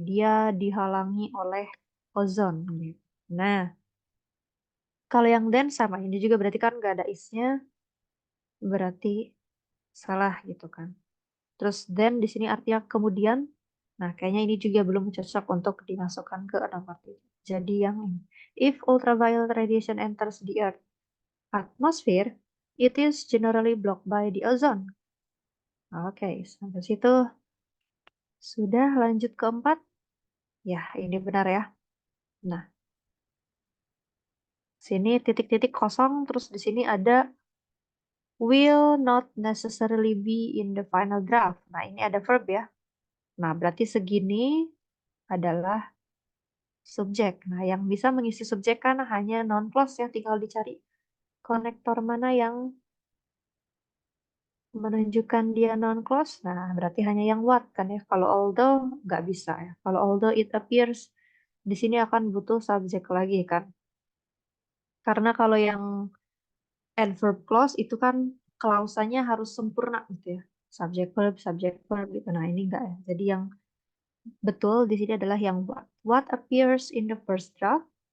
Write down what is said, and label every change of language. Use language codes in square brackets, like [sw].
[id] Dia dihalangi oleh ozon. Gitu. Nah, kalau yang then sama ini juga berarti kan nggak ada isnya, berarti salah gitu kan. Terus then di sini artinya kemudian. Nah, kayaknya ini juga belum cocok untuk dimasukkan ke nomor 3. Jadi yang ini. [en] If ultraviolet radiation enters the Earth atmosphere, it is generally blocked by the ozone. [id] Oke, sampai situ sudah lanjut ke 4. Ya, ini benar ya. Nah, sini titik-titik kosong, terus di sini ada [en] will not necessarily be in the final draft. [id] Nah, ini ada verb ya. Nah, berarti segini adalah subjek. Nah, yang bisa mengisi subjek kan hanya non-clause ya, tinggal dicari konektor mana yang menunjukkan dia non-clause. Nah, berarti hanya yang what kan ya. Kalau although nggak bisa ya. Kalau although it appears, di sini akan butuh subjek lagi kan. Karena kalau yang adverb clause itu kan klausanya harus sempurna gitu ya. Subject verb gitu. Nah, ini enggak ya. Jadi yang betul di sini adalah yang what. [en] What appears in the first draft?